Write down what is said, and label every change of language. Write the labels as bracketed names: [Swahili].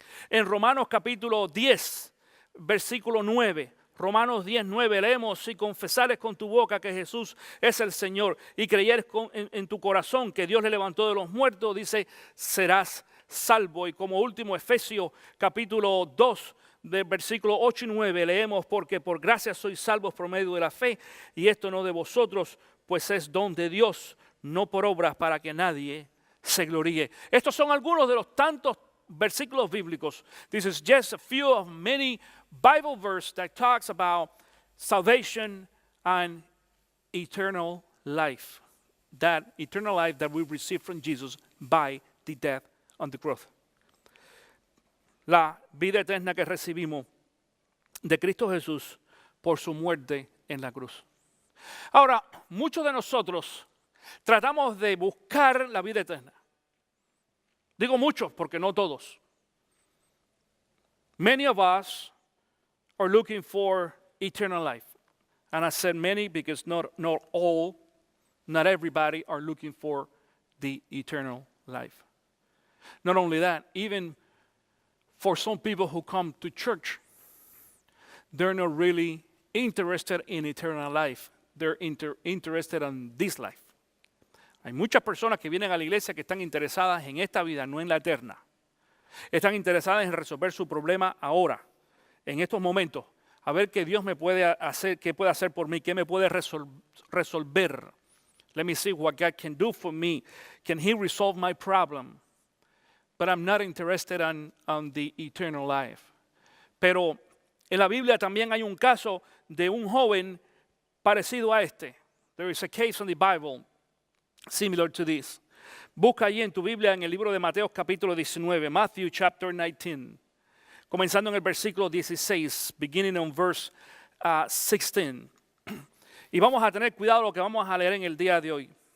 [Spanish] En Romanos capítulo 10, versículo 9, Romanos 10:9 leemos: si confesares con tu boca que Jesús es el Señor y creyeres en tu corazón que Dios le levantó de los muertos, dice, serás salvo. Y como último, Efesios capítulo 2, del versículo 8 y 9 leemos: porque por gracia sois salvos por medio de la fe, y esto no de vosotros, pues es don de Dios, no por obras, para que nadie se gloríe. Estos son algunos de los tantos versículos bíblicos. [English] This is just a few of many Bible verses that talks about salvation and eternal life. That eternal life that we receive from Jesus by the death on the cross. La vida eterna que recibimos de Cristo Jesús por su muerte en la cruz. [Spanish] Ahora, muchos de nosotros tratamos de buscar la vida eterna. Digo muchos porque no todos. [English] Many of us are looking for eternal life. And I said many because not all, not everybody are looking for the eternal life. Not only that, even for some people who come to church, they're not really interested in eternal life. They're interested in this life. [Spanish] Hay muchas personas que vienen a la iglesia que están interesadas en esta vida, no en la eterna. Están interesadas en resolver su problema ahora, en estos momentos. A ver qué Dios me puede hacer, qué puede hacer por mí, qué me puede resolver. [English] Let me see what God can do for me. Can He resolve my problem? But I'm not interested on the eternal life. [Spanish] Pero en la Biblia también hay un caso de un joven parecido a este. [English] There is a case in the Bible similar to this. [Spanish] Busca allí en tu Biblia en el libro de Mateo capítulo 19, [English] Matthew chapter 19, [Spanish] comenzando en el versículo 16, [English] beginning on verse 16. [Spanish] Y vamos a tener cuidado lo que vamos a leer en el día de hoy.